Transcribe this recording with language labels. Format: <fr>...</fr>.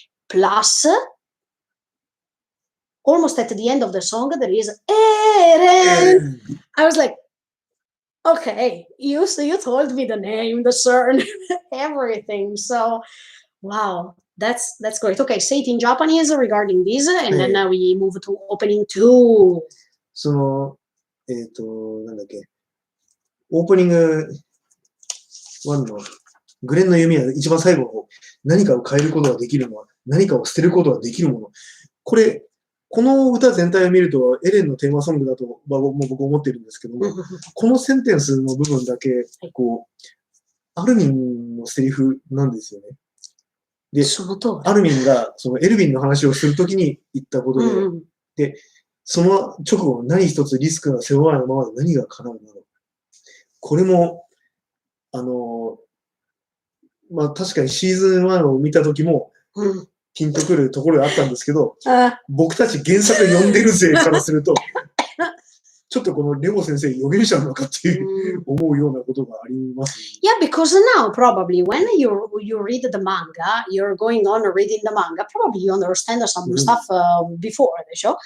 <en>Plus, almost at the end of the song, there is Eren. I was like, okay, you told me the name, the surname, everything. So, wow, that's great. Okay, say it in Japanese regarding this, and then we move to opening 2.</en> <ja>その、なんだっけ、オープニング1のグレンの弓は一番最後の何かを変えることができるのは何かを捨てることができるもの。この歌全体を見るとエレンのテーマソングだと僕思ってるんですけども、このセンテンスの部分だけ、こう、アルミンのセリフなんですよね。で、アルミンがそのエルヴィンの話をするときに言ったことで、で、その直後、何一つリスクが背負わないままで何が叶うのだろう。これも、まあ確かにシーズン1を見たときも、ピンとくるところがあったんですけど、僕たち原作読んでる勢からすると、ちょっとこのレオ先生予言者なのかっていう思うようなことがあります。</ja> <en>Yeah, because now probably when you read the manga, you're going on reading the manga, probably you understand some stuff before the show.</en>